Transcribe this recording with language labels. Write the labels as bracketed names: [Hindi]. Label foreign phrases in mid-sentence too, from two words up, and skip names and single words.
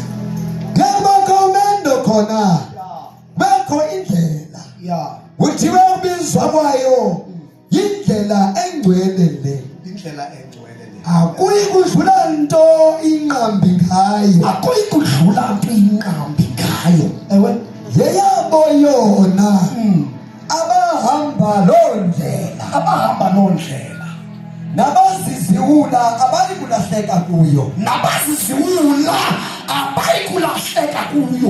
[Xhosa] Bekho umendo khona. Bekho indlela. Yeah. Kuthiwe ukubizwa kwayo indlela engcwele le. Indlela engcwele le. Akuyi kudlula nto inqambi ngayo. Akuyi kudlula nto inqambi ngayo. Ewe yeyabo yona. Abahamba loo ndlela. Nabaziziwula abayi kulahleka kuyo.